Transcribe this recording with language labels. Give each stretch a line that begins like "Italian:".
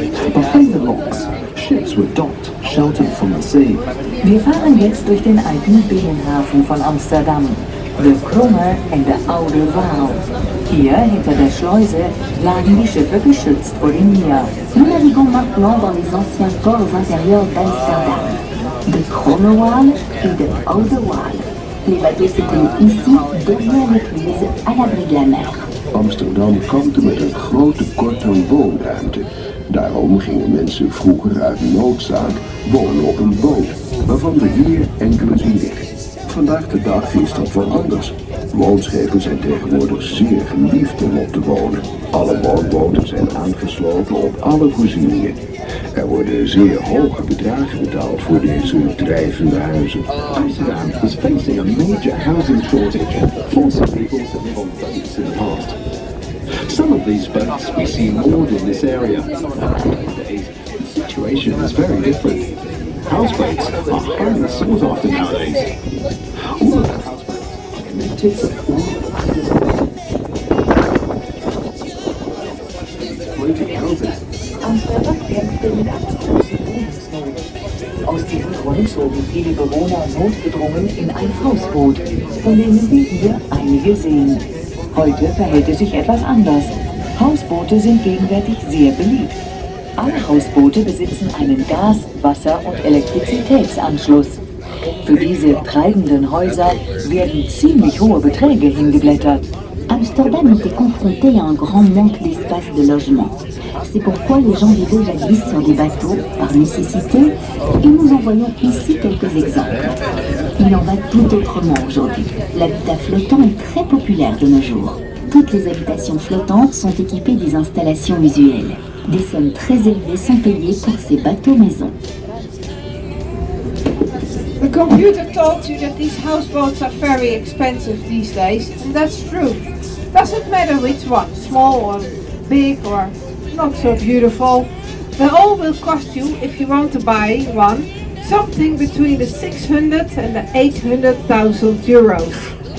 English: Behind the locks, ships were docked, sheltered from the sea.
German: Wir fahren jetzt durch den alten Binnenhafen von Amsterdam, de Kromme en de Oude Waal. Hier, hinter der Schleuse, lagen die Schiffe geschützt vor dem Meer.
French: Nous naviguons maintenant dans les anciens ports intérieurs d'Amsterdam, de Kromme et de Oude Waal. Les bateaux s'éteignaient ici, derrière l'écluse, à l'abri de la mer.
Dutch: Amsterdam kampte met een groot tekort aan woonruimte. Daarom gingen mensen vroeger uit noodzaak wonen op een boot, waarvan we hier enkele zien liggen. Vandaag de dag is dat wel anders. Woonschepen zijn tegenwoordig zeer geliefd om op te wonen. Alle woonboten zijn aangesloten op alle voorzieningen. Er worden zeer hoge bedragen betaald voor deze drijvende huizen.
English: Amsterdam is facing a major housing shortage, forcing people to live on boats in the past. Some of these boats we see moored in this area. These days, the situation is very different. Houseboats are highly sought after nowadays. All of the houseboats are connected to all floating houses.
German: Amsterdam kämpfte mit einer großen Wohnungsnot. Aus diesem Grund zogen viele Bewohner notgedrungen in ein Hausboot, von denen wir hier einige sehen. Heute verhält es sich etwas anders. Hausboote sind gegenwärtig sehr beliebt. Alle Hausboote besitzen einen Gas-, Wasser- und Elektrizitätsanschluss. Für diese treibenden Häuser werden ziemlich hohe Beträge hingeblättert.
French: Amsterdam était confronté à un grand manque d'espace de logement. C'est pourquoi les gens vivaient jadis sur des bateaux par nécessité et nous en voyons ici quelques exemples. Il en va tout autrement aujourd'hui. L'habitat flottant est très populaire de nos jours. Toutes les habitations flottantes sont équipées des installations visuelles. Des sommes très élevées sont payées pour ces bateaux-maisons.
English: The computer told you that these houseboats are very expensive these days, and that's true. Doesn't matter which one, small or big or not so beautiful. They all will cost you, if you want to buy one, something between the 600 and the 800,000 euros.